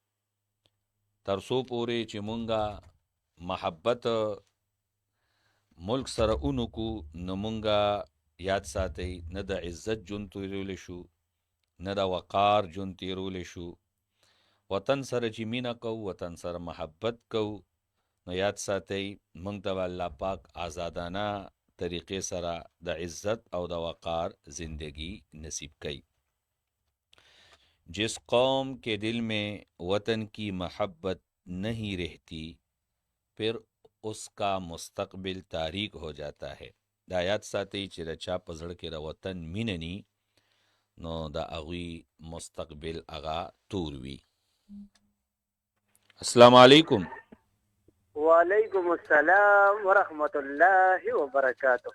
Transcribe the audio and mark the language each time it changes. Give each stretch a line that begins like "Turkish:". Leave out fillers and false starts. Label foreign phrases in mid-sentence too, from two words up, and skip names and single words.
Pashto: تر څو پورې چې مونږ محبت ملک سره اونکو نو مونږه یاد ساتئ نه د عزت ژوند تیرولی شو نه د وقار ژوند تیرولی شو. وطن سره چې مینه کوو، وطن سره محبت کوو، نو یاد ساتئ مونږ ته به الله پاک آزادانه طریقې سره د عزت او د وقار زندگی نصیب کړي.
Urdu: جس قوم کے دل میں وطن کی محبت نہیں رہتی پھر اس کا مستقبل تاریک ہو جاتا ہے.
Pashto: دا یاد ساتئ چې د چا په زړه کې د وطن مینه ني نو د هغوی مستقبل هغه تور وي.
Arabic: السلام علیکم. وعلیکم السلام ورحمت الله وبرکاتہ.